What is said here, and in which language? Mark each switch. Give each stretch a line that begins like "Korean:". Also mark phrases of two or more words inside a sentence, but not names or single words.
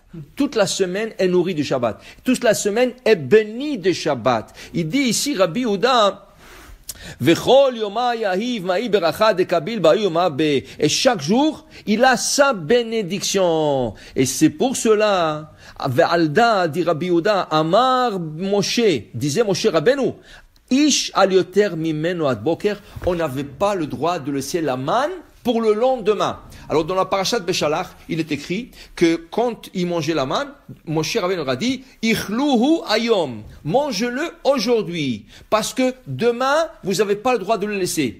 French: Toute la semaine est nourrie de Shabbat. Toute la semaine est bénie de Shabbat. Il dit ici, Rabbi Yehuda, et chaque jour, il a sa bénédiction. Et c'est pour cela, dit Rabbi Yehuda,
Hebrew: אמר משה,
French: disait Moshe Rabbeinu,
Hebrew: איש אל יותר ממנו עד בוקר,
French: on n'avait pas le droit de laisser la manne pour le lendemain. Alors dans la parashat Beshalach, il est écrit que quand il mangeait la manne, Moshe Rabbeinu a dit
Hebrew: אכלהו היום,
French: mange-le aujourd'hui, parce que demain vous n'avez pas le droit de le laisser.